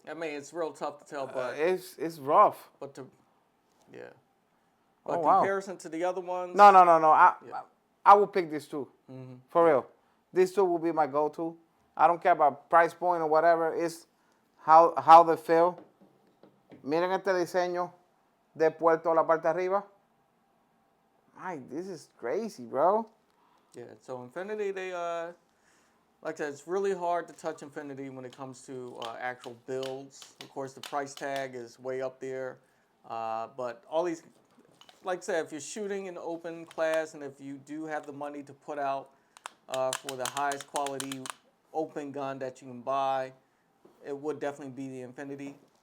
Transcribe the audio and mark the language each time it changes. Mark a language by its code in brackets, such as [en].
[en] I mean, it's real tough to tell, but it's rough. but to yeah. Oh, But wow. comparison to the other ones. No. Yeah. I will pick these two. Mm-hmm. For real. These two will be my go-to. I don't care about price point or whatever. It's how they feel. [es] Miren este diseño de puerto a la parte arriba. [en] Mike, this is crazy, bro. Yeah. So Infinity, they like I said, it's really hard to touch Infinity when it comes to actual builds. Of course, the price tag is way up there, but all these, like I said, if you're shooting in open class and if you do have the money to put out for the highest quality open gun that you can buy, it would definitely be the Infinity.